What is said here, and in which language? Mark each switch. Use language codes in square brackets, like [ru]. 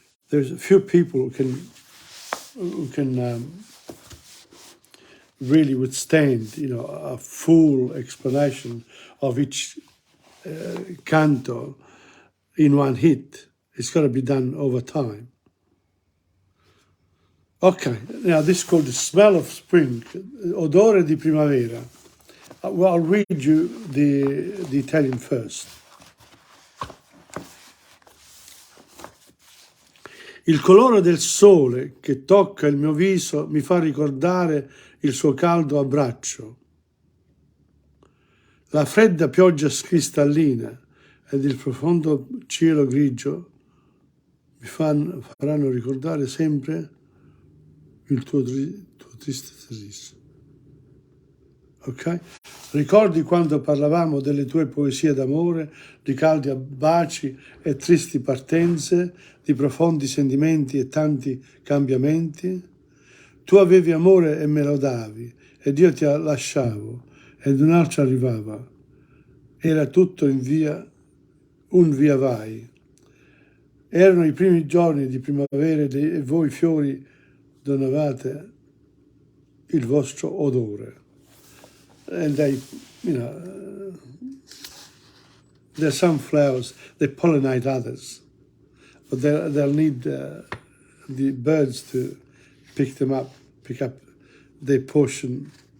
[en] There's a few people who can really withstand, you know, a full explanation of each canto in one hit. It's got to be done over time. Okay, now this is called The Smell of Spring, Odore di Primavera. Well, I'll read you the Italian first. [it] Il colore del sole che tocca il mio viso mi fa ricordare il suo caldo abbraccio. La fredda pioggia cristallina ed il profondo cielo grigio mi faranno ricordare sempre il tuo triste sorriso. Ok? Ricordi quando parlavamo delle tue poesie d'amore, di caldi baci e tristi partenze, di profondi sentimenti e tanti cambiamenti? Tu avevi amore e me lo davi, ed io ti lasciavo, ed un altro arrivava. Era tutto un via vai. Erano i primi giorni di primavera e voi fiori donavate il vostro odore. [en] And they, you know, there's some flowers, they pollinate others, but they'll need the birds to pick up their portion.